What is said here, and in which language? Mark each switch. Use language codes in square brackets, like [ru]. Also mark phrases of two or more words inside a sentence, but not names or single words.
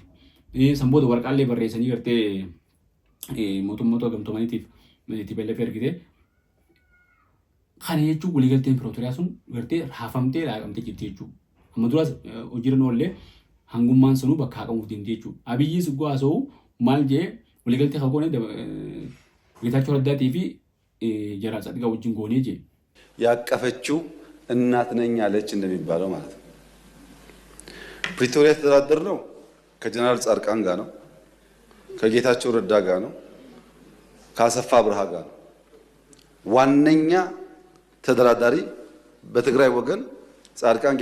[om] San booda waraqaalee barreessanii gartee mootummoota gamtoomaniitiif TPLF ergite. Kana jechuun waliigalteen Pirootooriyaa sun gartee raafamtee laaqamtee jirti jechuudha. Amma duraas hojiirra oollee hangummaan sanuu bakka haqamuuf deemte jechuudha. Abiyyiis guyyaa haasa'u maal jee waliigaltee kagoone Geetaachoo Raddaatii fi Jeneraal Tsadqaan wajjin goone je [am] ያቀፈችው እናት ነኝ አለች እንደሚባለው ማለት ነው። ፕሪቶሪያ ተደራደር ነው ከጀነራል ጻድቃን ጋር ነው፣ ከጌታቸው ረዳ ጋር ነው፣ ከአሰፋ ብርሃ ጋር ነው። ዋነኛ ተደራዳሪ በትግራይ ወገን ጻድቃን፣